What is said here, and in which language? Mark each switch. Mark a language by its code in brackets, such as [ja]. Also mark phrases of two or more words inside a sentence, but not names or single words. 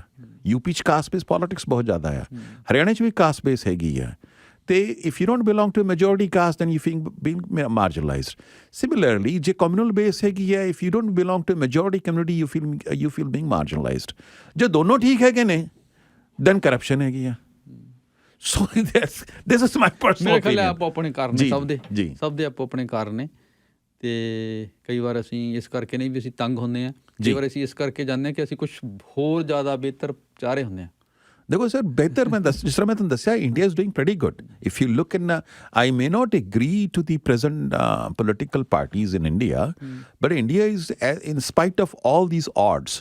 [pa] ਯੂਪੀ 'ਚ [en] caste base politics [pa] ਬਹੁਤ ਜ਼ਿਆਦਾ ਆ, ਹਰਿਆਣਾ 'ਚ ਵੀ [en] caste base [pa] ਹੈਗੀ ਆ। [en] ਤੇ If you don't belong to majority caste then you feel being marginalized. ਸਿਮਿਲਰਲੀ ਜੇ communal base [pa] ਹੈਗੀ ਹੈ, [en] If you don't belong to majority community you feel being marginalized. [pa] ਜੇ ਦੋਨੋਂ ਠੀਕ ਹੈਗੇ ਨੇ [en] then corruption [pa] ਹੈਗੀ ਆ। [en] So this is my personal [pa] ਮੇਰੇ ਖਿਆਲ ਆਪੋ ਆਪਣੇ ਕਾਰਨ ਨੇ ਸਭ ਦੇ ਆਪੋ ਆਪਣੇ ਕਾਰਨ ਨੇ। ਤੇ ਕਈ ਵਾਰ ਅਸੀਂ ਇਸ ਕਰਕੇ ਨਹੀਂ ਵੀ ਅਸੀਂ ਤੰਗ ਹੁੰਦੇ ਹਾਂ, ਕਈ ਵਾਰ ਅਸੀਂ ਇਸ ਕਰਕੇ ਜਾਂਦੇ ਹਾਂ ਕਿ ਅਸੀਂ ਕੁਛ ਹੋਰ ਜ਼ਿਆਦਾ ਬਿਹਤਰ ਚਾਹ ਰਹੇ ਹੁੰਦੇ ਹਾਂ। ਦੇਖੋ ਸਰ ਬਿਹਤਰ ਮੈਂ ਜਿਸ ਤਰ੍ਹਾਂ ਮੈਂ ਤੁਹਾਨੂੰ ਦੱਸਿਆ [en] India is doing pretty good. If you look in I may not agree to the present political parties in India, but India is in spite of all these odds.